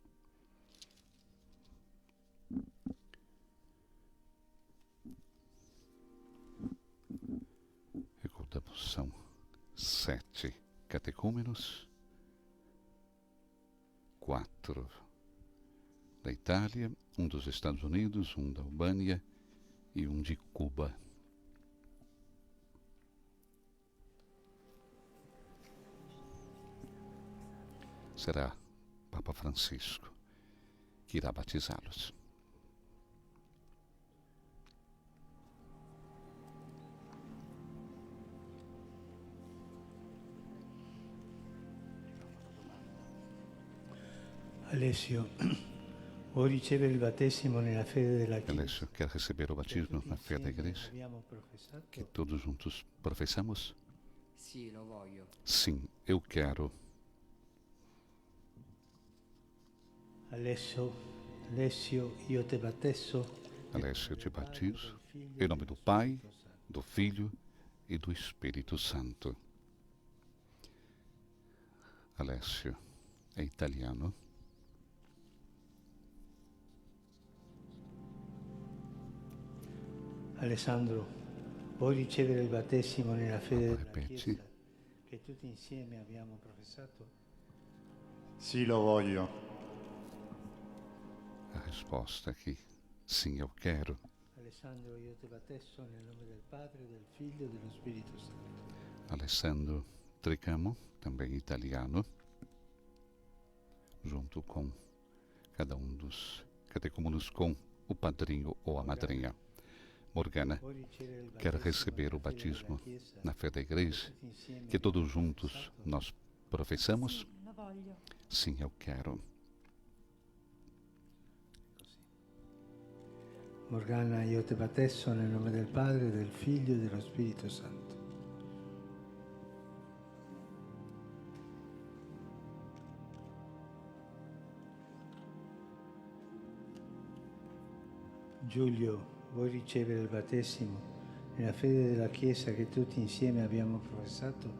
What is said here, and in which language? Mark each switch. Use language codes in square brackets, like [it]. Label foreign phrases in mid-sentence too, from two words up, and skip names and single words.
[pt] Recordamos, são 7 catecúmenos, 4 da Itália, um dos Estados Unidos, um da Albânia e um de Cuba. Será Papa Francisco que irá batizá-los. [it] Alessio, vuoi ricevere il battesimo nella fede della Chiesa? [pt] Alessio, quer receber o batismo na fé da igreja? [it] Abbiamo professato? [pt] Que todos juntos professamos? [it] Sì, lo voglio. [pt] Sim, eu quero. [it] Alessio, io te battesso. [pt] Alessio, eu te batizo em nome do Pai, do Filho e do Espírito Santo. Alessio é italiano. [it] Alessandro, vuoi ricevere il battesimo nella fede della Ripeti. Chiesa che tutti insieme abbiamo professato? Sì, lo voglio. [pt] A resposta aqui, sim, eu quero. [it] Alessandro, io te battesso nel nome del Padre, del Figlio e dello Spirito Santo. [pt] Alessandro Tricamo, também italiano, junto com cada um dos catecúmenos com o padrinho ou a madrinha. Morgana quer receber o batismo na fé da igreja, que todos juntos nós professamos? Sim, eu quero. [it] Morgana, io te battesso nel nome del Padre, del Figlio e dello Spirito Santo. Giulio, vuoi ricevere il battesimo nella fede della Chiesa che tutti insieme abbiamo professato?